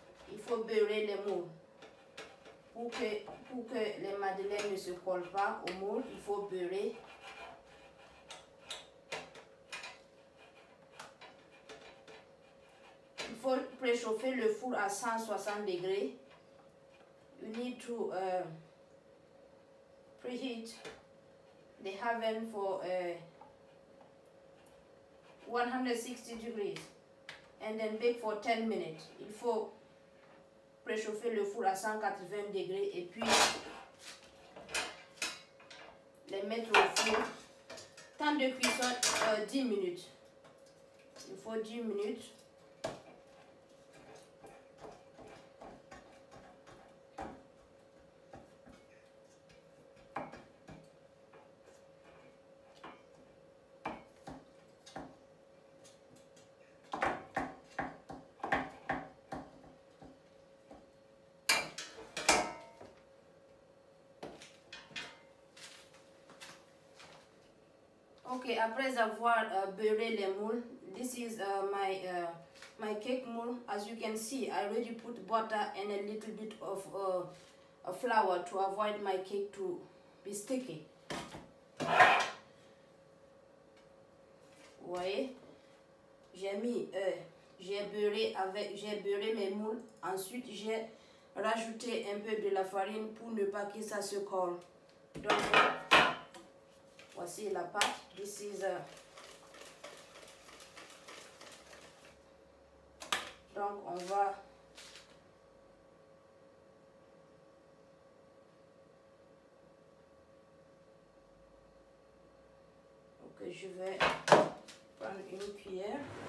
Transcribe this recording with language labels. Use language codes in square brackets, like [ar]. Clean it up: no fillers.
[fr] Il faut beurrer les moules. Pour que les madeleines ne se collent pas au moule, il faut beurrer. Il faut préchauffer le four à 160 degrés. [en] You need to preheat the oven for 160 degrees and then bake for 10 minutes. [fr] Il faut préchauffer le four à 180 degrés et puis les mettre au four. Temps de cuisson 10 minutes. Il faut 10 minutes. [en] Ok, [fr] après avoir beurré les moules, [en] this is my cake mold. As you can see, I already put butter and a little bit of flour to avoid my cake to be sticky. [fr] Vous voyez, j'ai beurré mes moules. Ensuite, j'ai rajouté un peu de la farine pour ne pas que ça se colle. Donc, voici la pâte. [en] This is [fr] donc on va je vais prendre une cuillère.